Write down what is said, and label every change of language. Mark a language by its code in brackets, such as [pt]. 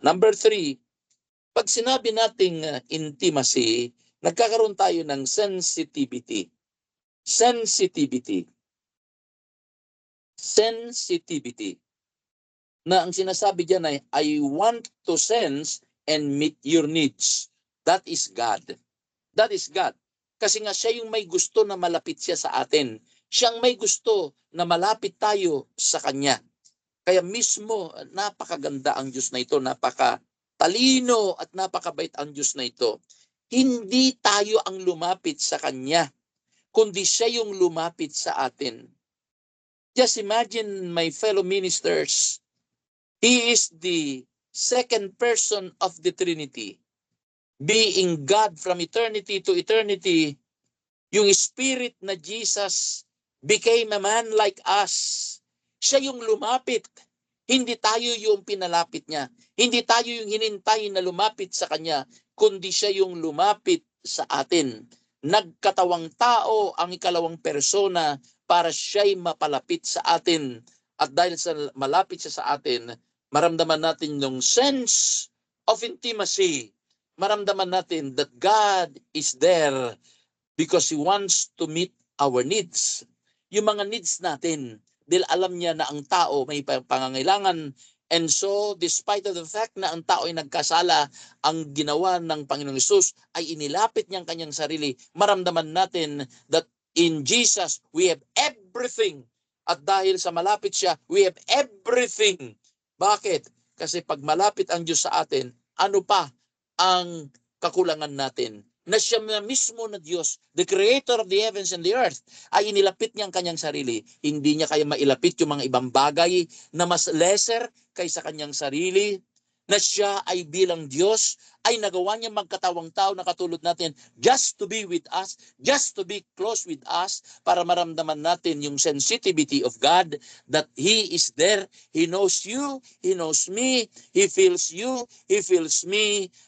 [tl] Number 3, pag sinabi nating intimacy, nagkakaroon tayo ng sensitivity. Sensitivity. Sensitivity. Na ang sinasabi diyan ay, [en] I want to sense and meet your needs. That is God. That is God. [tl] Kasi nga siya yung may gusto na malapit siya sa atin. Siyang may gusto na malapit tayo sa Kanya. Kaya mismo, napakaganda ang Diyos na ito, napakatalino at napakabait ang Diyos na ito. Hindi tayo ang lumapit sa Kanya, kundi siya yung lumapit sa atin. [en] Just imagine my fellow ministers, He is the second person of the Trinity. Being God from eternity to eternity, yung Spirit na Jesus became a man like us. [tl] Siya yung lumapit. Hindi tayo yung pinalapit niya. Hindi tayo yung hinintay na lumapit sa Kanya, kundi siya yung lumapit sa atin. Nagkatawang tao ang ikalawang persona para siya'y mapalapit sa atin. At dahil sa malapit siya sa atin, maramdaman natin yung [en] sense of intimacy. [tl] Maramdaman natin [en] that God is there because He wants to meet our needs. [tl] Yung mga needs natin, dahil alam niya na ang tao may pangangailangan. [en] And so, despite of the fact [tl] na ang tao ay nagkasala, ang ginawa ng Panginoong Hesus ay inilapit niyang kanyang sarili. Maramdaman natin [en] that in Jesus, we have everything. [tl] At dahil sa malapit siya, [en] we have everything. [tl] Bakit? Kasi pag malapit ang Diyos sa atin, ano pa ang kakulangan natin? Na siya na mismo na Diyos, [en] the creator of the heavens and the earth, [tl] ay inilapit niya ang kanyang sarili. Hindi niya kaya mailapit yung mga ibang bagay na mas lesser kaysa kanyang sarili. Na siya ay bilang Diyos, ay nagawa niya magkatawang tao na katulad natin just to be with us, just to be close with us, para maramdaman natin yung [en] sensitivity of God, that He is there, He knows you, He knows me, He feels you, He feels me.